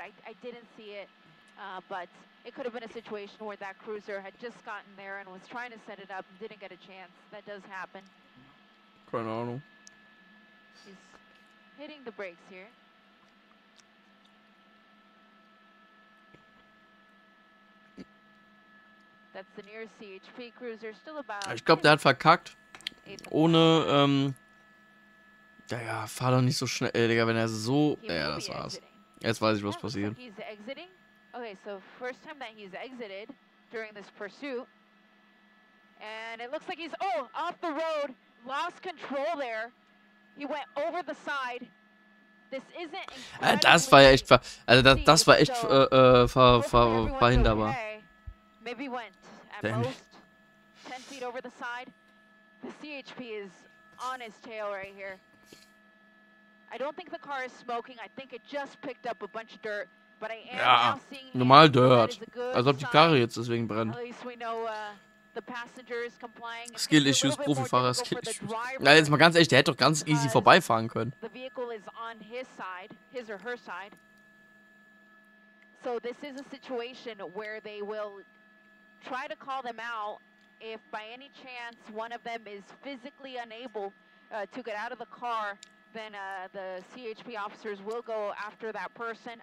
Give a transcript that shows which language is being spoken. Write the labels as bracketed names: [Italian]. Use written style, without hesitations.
[English] I didn't see it, but it could have been a situation where that cruiser had just gotten there and was trying to set it up and didn't get a chance. That does happen. [German] Keine Ahnung. [English] He's hitting the brakes here. That's the nearest CHP cruiser, still about. [German] Ich glaube, der hat verkackt. Ohne, ja, fahr doch nicht so schnell, Digga, wenn er so. Ja, das war's. Jetzt weiß ich, was passiert. [English] Okay, so first time that he's exited during this pursuit. And it looks like he's, off the road, lost control there. He went over the side. This isn't [German] das war ja echt, also das war echt verhinderbar. [English] Maybe went at most 10 feet over the side. The CHP is on his tail right here. I don't think the car is smoking. I think it just picked up a bunch of dirt. But I am now seeing [German] normal Dirt. Als ob die Karre jetzt deswegen brennt. [English] At least we know the passenger is complying. [German] Skill-Issues, Profifahrer, Skill-Issues. Ja, jetzt mal ganz ehrlich, der hätte doch ganz easy vorbeifahren können. [English] The vehicle is on his side, his or her side. So this is a situation where they will try to call them out if by any chance one of them is physically unable to get out of the car. Then the CHP officers will go after that person.